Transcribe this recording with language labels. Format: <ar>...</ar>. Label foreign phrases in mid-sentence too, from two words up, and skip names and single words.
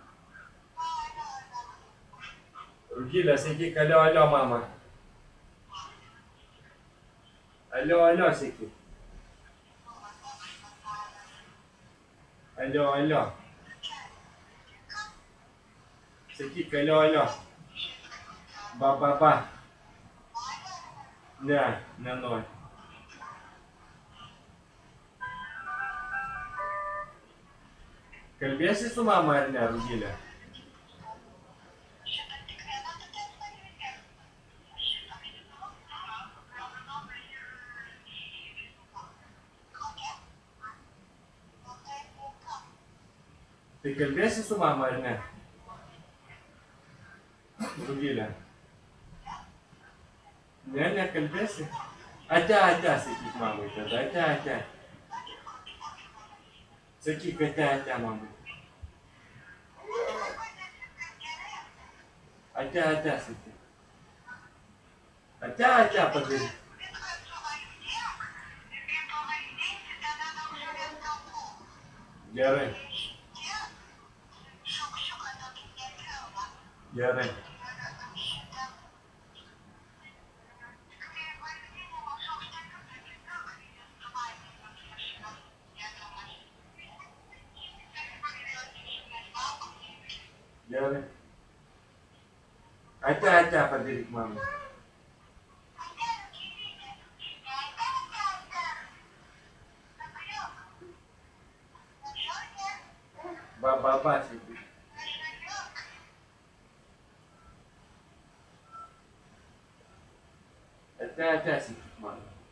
<lt>Rugilė, sakyk, alio, alio, mama. Alio, alio, sakyk. Alio, alio. Sakyk, alio, alio. Ba, ba, ba. Ne, nenori. Kalbėsi su mama ar ne, Rugilė? Tai kalbėsi su mama ar ne? Rugilė. Ne, nekalbėsi? Ate, ate, sakyk mamai tada, ate, ate. Sakyk, ate, ate, mamai. Ate, ate, sakyk. Ate, ate, padaryk. Gerai. Gerai. Gerai. Ate, ate, padaryk mamai. Ba, ba, ba, sakyk. Ate, ate, sakyk mamai.</lt>